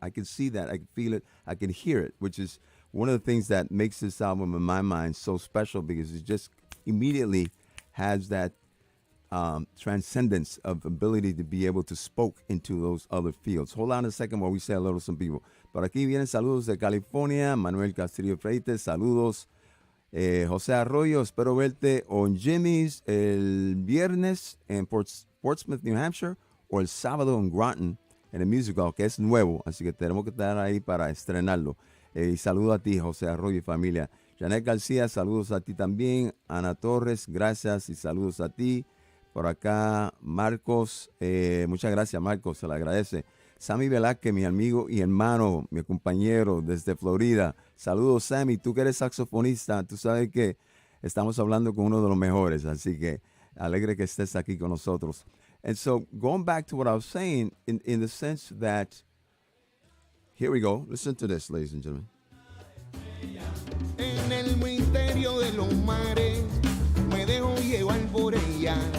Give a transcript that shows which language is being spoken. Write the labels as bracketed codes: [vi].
[en] I can see that, I can feel it, I can hear it, which is one of the things that makes this album in my mind so special because it just immediately has that transcendence of ability to be able to spoke into those other fields. Hold on a second while we say hello to some people. [es] Por aquí vienen saludos de California, Manuel Castillo Freites, saludos. José Arroyo, espero verte on Jimmy's el viernes en Portsmouth, New Hampshire, o el sábado en Groton, en el musical, que es nuevo, así que tenemos que estar ahí para estrenarlo. Y saludo a ti, José Arroyo y familia. Janet García, saludos a ti también. Ana Torres, gracias y saludos a ti. Por acá, Marcos, muchas gracias, Marcos, se le agradece. Sammy Velázquez, mi amigo y hermano, mi compañero desde Florida. Saludos, Sammy, tú que eres saxofonista, tú sabes que estamos hablando con uno de los mejores, así que alegre que estés aquí con nosotros. [en] And so, going back to what I was saying, in the sense that, here we go, listen to this, ladies and gentlemen. [es] En el misterio de los mares, me dejo llevar por ella.